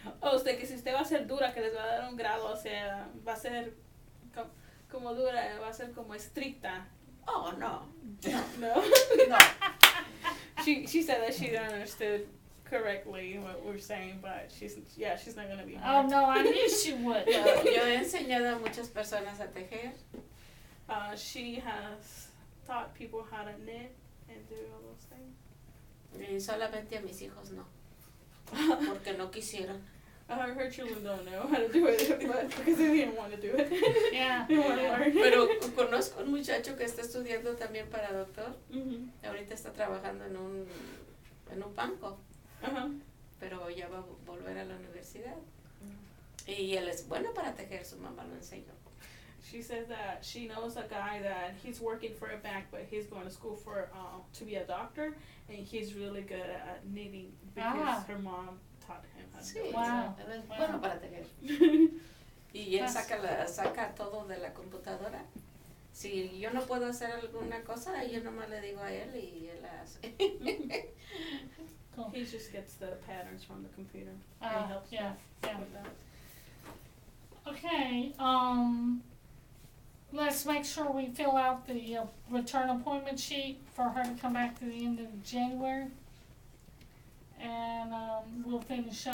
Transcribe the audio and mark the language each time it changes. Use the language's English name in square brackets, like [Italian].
[Spanish] O usted que si usted va a ser dura, que les va a dar un grado, o sea, va a ser como dura, va a ser como estricta. [English] Oh, no. No. No. She said that she didn't understood correctly what we're saying, but she's not gonna be Oh hard. no, I knew she would. [Spanish] Yo he enseñado a muchas personas a tejer. [English] She has taught people how to knit and do all those things. [Spanish] Y solamente a mis hijos no. Porque no quisieron. [English] Her children don't know how to do it, but because they didn't want to do it. Yeah. They want to learn. [Spanish] Pero conozco un muchacho que está estudiando también para doctor. Mhm. Ahorita está trabajando en un banco. Pero ya va a volver a la universidad. Y él es bueno para tejer, su mamá lo enseñó. [English] She says that she knows a guy that he's working for a bank, but he's going to school for to be a doctor, and he's really good at knitting because her mom taught him how to do it. Wow. [Spanish] Él es bueno para tejer. Y él [English] That's- [Spanish] saca todo de la computadora. Si yo no puedo hacer alguna cosa, yo nomás le digo a él y él la hace. [English] Cool. He just gets the patterns from the computer. And he helps Yeah, yeah. with that. Okay, let's make sure we fill out the return appointment sheet for her to come back to the end of January. And, we'll finish up